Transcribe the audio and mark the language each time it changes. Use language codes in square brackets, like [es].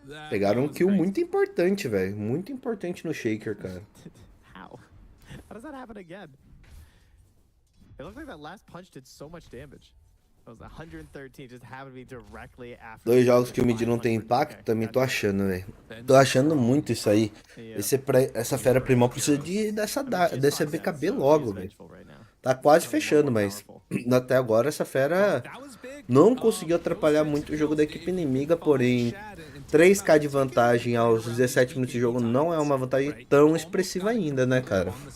[pt] Pegaram um kill muito importante, velho. Muito importante no Shaker, cara. [en] How does that happen again? It looked like that last punch did so much damage. It was 113, just happened to be directly after. [pt] 2 jogos que o mid não tem impacto, também tô achando, velho. Tô achando muito isso aí. Essa fera primal precisa desse BKB logo, velho. Tá quase fechando, mas até agora essa fera não conseguiu atrapalhar muito o jogo da equipe inimiga, porém 3K de vantagem aos 17 minutos de jogo não é uma vantagem tão expressiva ainda, né, cara?